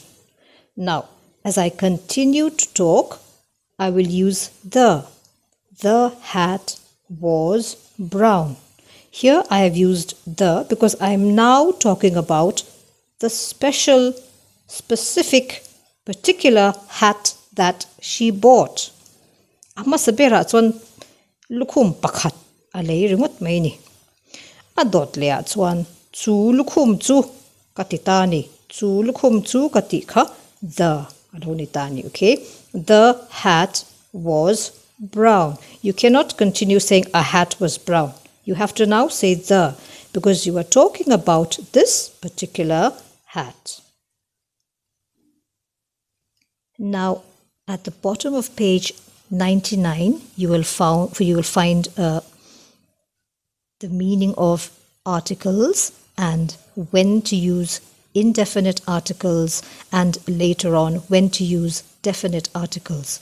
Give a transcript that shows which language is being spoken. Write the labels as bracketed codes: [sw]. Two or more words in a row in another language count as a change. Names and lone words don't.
[en] Now, as I continue to talk, I will use the. The hat was brown. Here I have used the because I am now talking about the specific, particular hat that she bought. [lus] Amma sabera chuan lukhum pakhat alei ringot mai ni. Adot lea chuan chu lukhum chu katitani. Chu lukhum chu katikha the adonitani, okay? [en] The hat was brown. You cannot continue saying a hat was brown. You have to now say the because you are talking about this particular hat. Now, at the bottom of page 99, you will find the meaning of articles and when to use indefinite articles, and later on when to use definite articles.